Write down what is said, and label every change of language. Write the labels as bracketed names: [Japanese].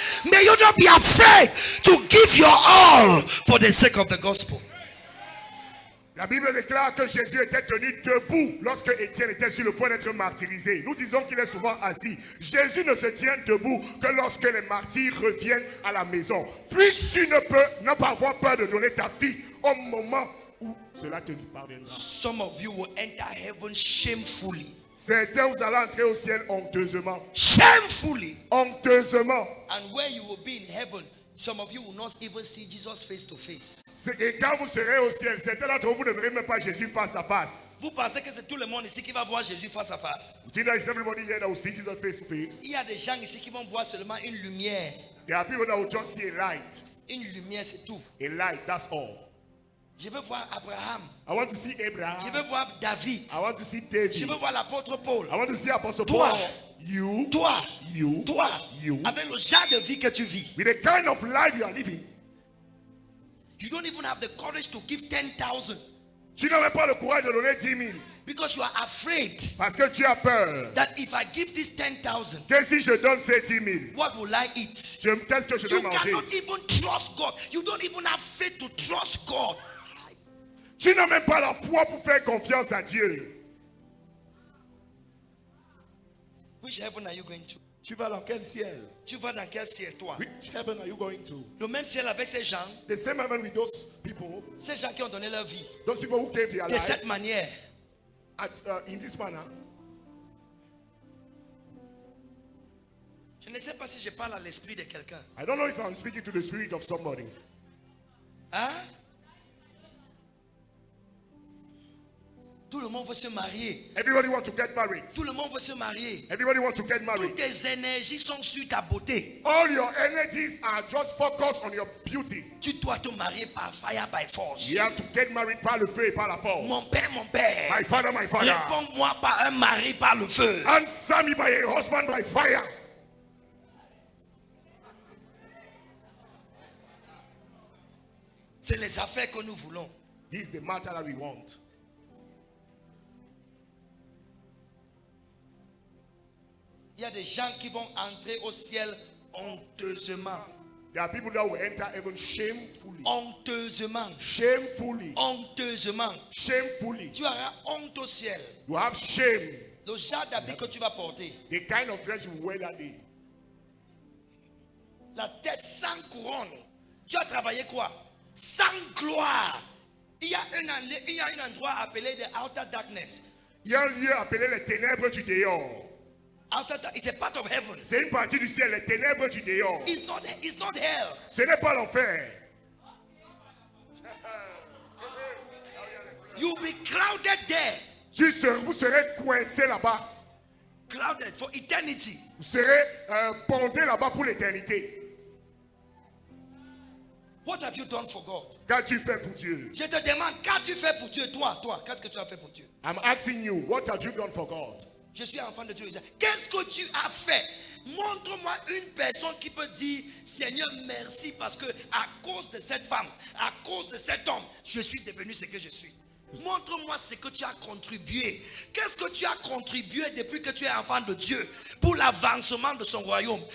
[English] May you not be afraid to give your all for the sake of the gospel. [French] La Bible déclare que Jésus était tenu debout lorsque Étienne était sur le point d'être martyrisé. Nous disons qu'il est souvent assis. Jésus ne se tient debout que lorsque les martyrs reviennent à la maison. Puis tu ne pas avoir peur de donner ta vie au moment où cela te parviendra. [English] Some of you will enter heaven shamefully. [French] Certains, vous allez entrer au ciel honteusement. [English] Shamefully. [French] Honteusement. [English] And when you will be in heaven, some of you will not even see Jesus face to face. [French] C'est que quand vous serez au ciel, certains d'entre vous ne verrez même pas Jésus face à face. Vous pensez que c'est tout le monde ici qui va voir Jésus face à face? [English] You think that is everybody here that will see Jesus face to face? [French] Il y a des gens ici qui vont voir seulement une lumière. [English] There are people that will just see a light. [French] Une lumière, c'est tout. [English] A light, that's all. [French] Je veux voir Abraham. [English] I want to see Abraham. [French] Je veux voir David. [English] I want to see [French] Je [English] David. [French] veux voir l'apôtre Paul. [English] I want to see Apostle [French] Toi. [English] Paul. You. [French] Toi, [English] You. [French] toi, [English] You. [French] avec le genre de vie que tu vis. [English] With the kind of life you are living. You don't even have the courage to give 10,000 [French] Tu n'as même pas le courage de donner 10 000. [English] because you are afraid [French] Parce que tu as peur. [English] that if I give this 10,000, [French] Que si je donne ces 10 000, [English] what will I eat? [French] qu'est-ce que je [English] You [French] dois manger? [English] cannot even trust God. You don't even have faith to trust God. [French] Tu n'as même pas la foi pour faire confiance à Dieu. [English] Which heaven are you going to? [French] Tu vas dans quel ciel? Tu vas dans quel ciel, toi? [English] Which heaven are you going to? [French] Le même ciel avec ces gens, [English] The same heaven with those people. [French] ces gens qui ont donné leur vie [English] Those people who gave their [French] de [English] life [French] cette manière. [English] in this manner. [French] Je ne sais pas si je parle à l'esprit de quelqu'un. [English] I don't know if I'm speaking to the spirit of somebody. [French] Hein? Tout le monde veut se marier. [English] Everybody wants to get married. [French] Tout le monde veut se marier. [English] Everybody wants to get married. [French] Toutes tes énergies sont sur ta beauté. [English] All your energies are just focused on your beauty. [French] Tu dois te marier par [English] fire, by force. You have to get married [French] par le feu et par la force. Mon père. [English] My father, my father. [French] Réponds-moi par un mari par le feu. [English] Answer me by a husband by fire. [French] C'est les affaires que nous voulons. [English] This is the matter that we want. [French] Il y a des gens qui vont entrer au ciel honteusement. [English] There are people that will enter heaven shamefully. [French] Honteusement. [English] Shamefully. [French] Honteusement. [English] Shamefully. [French] Tu auras honte au ciel. [English] You have shame. [French] Le genre d'habit que tu vas porter. [English] The kind of dress you wear that day. [French] La tête sans couronne. Tu as travaillé quoi? Sans gloire. Il y a un endroit appelé [English] the outer darkness. [French] Il y a un lieu appelé les ténèbres du dehors. [English] It's a part of heaven. [French] C'est une partie du ciel, les ténèbres du dehors. [English] It's not hell. [French] Ce n'est pas l'enfer. [English] You'll be crowded there. [French] Vous serez coincé là-bas. [English] Crowded for eternity. [French] Vous serez bondé là-bas pour l'éternité. [English] What have you done for God? [French] Qu'as-tu fait pour Dieu? Je te demande, qu'as-tu fait pour Dieu? Toi, qu'est-ce que tu as fait pour Dieu? [English] I'm asking you, what have you done for God? [French] Je suis enfant de Dieu. Qu'est-ce que tu as fait? Montre-moi une personne qui peut dire, Seigneur, merci parce que à cause de cette femme, à cause de cet homme, je suis devenu ce que je suis. Montre-moi ce que tu as contribué. Qu'est-ce que tu as contribué depuis que tu es enfant de Dieu pour l'avancement de son royaume?